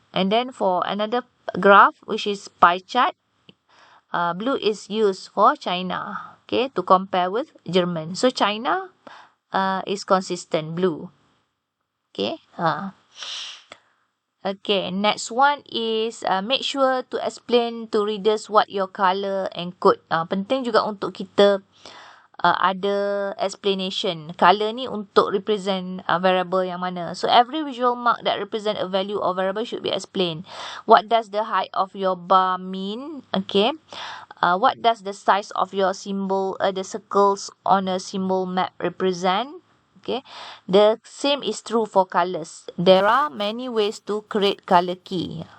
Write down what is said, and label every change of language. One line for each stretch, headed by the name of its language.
English: And then for another graph, which is pie chart, blue is used for China, okay, to compare with German. So China is consistent, blue. Okay. Okay, next one is make sure to explain to readers what your color encode.
Malay: Penting juga untuk kita ada explanation. Color ni untuk represent variable yang mana.
English: So every visual mark that represent a value or variable should be explained. What does the height of your bar mean? Okay. What does the size of your symbol, the circles on a symbol map represent? Okay. The same is true for colors. There are many ways to create color key.